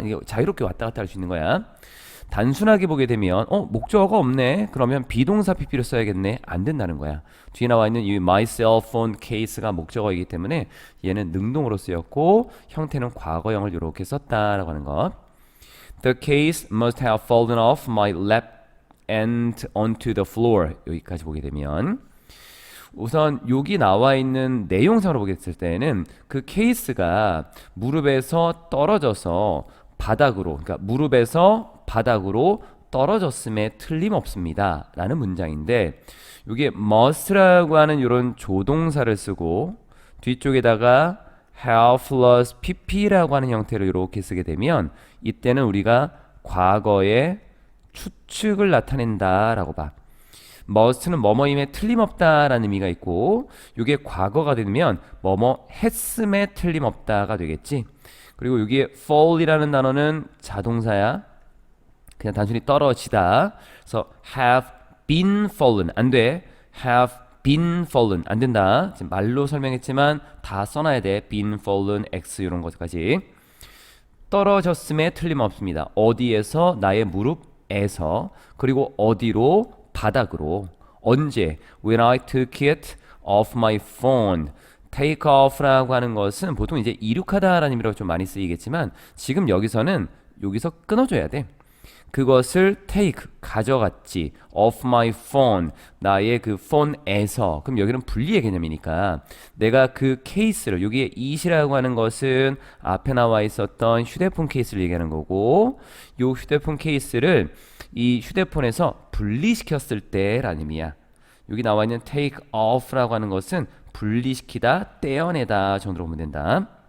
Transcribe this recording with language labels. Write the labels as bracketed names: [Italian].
[Korean] 이게 자유롭게 왔다 갔다 할 수 있는 거야. 단순하게 보게 되면 목적어가 없네. 그러면 비동사 pp를 써야겠네. 안 된다는 거야. 뒤에 나와 있는 이 [English] my cell phone case [Korean] 가 목적어이기 때문에 얘는 능동으로 쓰였고 형태는 과거형을 이렇게 썼다라고 하는 것. [English] The case must have fallen off my lap and onto the floor. [Korean] 여기까지 보게 되면 우선 여기 나와 있는 내용상으로 보겠을 때는 그 케이스가 무릎에서 떨어져서 바닥으로, 그러니까 무릎에서 바닥으로 떨어졌음에 틀림없습니다 라는 문장인데, 이게 must라고 하는 이런 조동사를 쓰고 뒤쪽에다가 have plus pp라고 하는 형태로 이렇게 쓰게 되면 이때는 우리가 과거의 추측을 나타낸다 라고 봐. must는 뭐뭐임에 틀림없다라는 의미가 있고, 이게 과거가 되면 뭐뭐 했음에 틀림없다가 되겠지. 그리고 여기에 fall이라는 단어는 자동사야. 그냥 단순히 떨어지다. 그래서 [English] have been fallen [Korean] 안 돼. [English] have been fallen [Korean] 안 된다. 지금 말로 설명했지만 다 써놔야 돼. [English] been fallen [Korean] x 이런 것까지. 떨어졌음에 틀림없습니다. 어디에서? 나의 무릎에서. 그리고 어디로? 바닥으로. 언제? [English] When I took it off my phone. [Korean] take off라고 하는 것은 보통 이제 이륙하다라는 의미로 좀 많이 쓰이겠지만 지금 여기서는 여기서 끊어줘야 돼. 그것을 take, 가져갔지. [English] off my phone, [Korean] 나의 그 phone에서. 그럼 여기는 분리의 개념이니까 내가 그 케이스를, 여기에 it이라고 하는 것은 앞에 나와 있었던 휴대폰 케이스를 얘기하는 거고, 이 휴대폰 케이스를 이 휴대폰에서 분리시켰을 때라는 의미야. 여기 나와 있는 take off라고 하는 것은 분리시키다, 떼어내다 정도로 보면 된다.